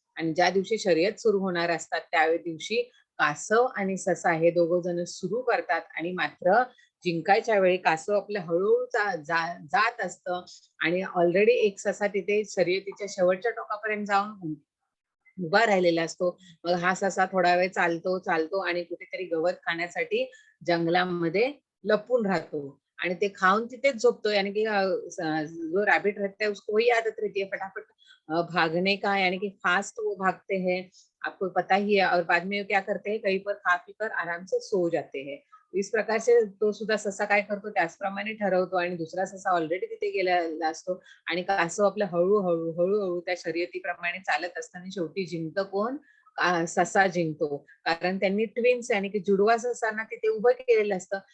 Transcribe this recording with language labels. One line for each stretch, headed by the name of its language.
Marathi: आणि ज्या दिवशी शर्यत सुरू होणार असतात त्या दिवशी कासव आणि ससा हे दोघं जण सुरू करतात आणि मात्र जिंकायच्या वेळी कासव आपलं हळूहळू जात असतं आणि ऑलरेडी एक ससा तिथे शर्यतीच्या शेवटच्या टोकापर्यंत जाऊन उभा राहिलेला असतो. मग हा ससा थोडा वेळ चालतो आणि कुठेतरी गवत खाण्यासाठी जंगलामध्ये लपून राहतो आणि ते खाऊन तिथेच झोपतो.
Hindi: यानी कि जो रैबिट रहता है उसको वही आदत रहती है फटाफट भागने का, यानी कि फास्ट वो भागते हैं, आपको पता ही है. और बाद में क्या करते हैं, कहीं पर खा पी कर आराम से सो जाते हैं. इस प्रकार से
Marathi: तो सुद्धा ससा काय करतो त्याचप्रमाणे ठरवतो आणि दुसरा ससा ऑलरेडी तिथे गेलेला असतो आणि कासव आपलं हळूहळू त्या शर्यतीप्रमाणे चालत असताना शेवटी जिंकतं कोण, ससा जिंकतो. कारण त्यांनी ट्विन्स
Hindi: यानी की जुडवा
Marathi: ससांना तिथे उभं केलेलं असतं.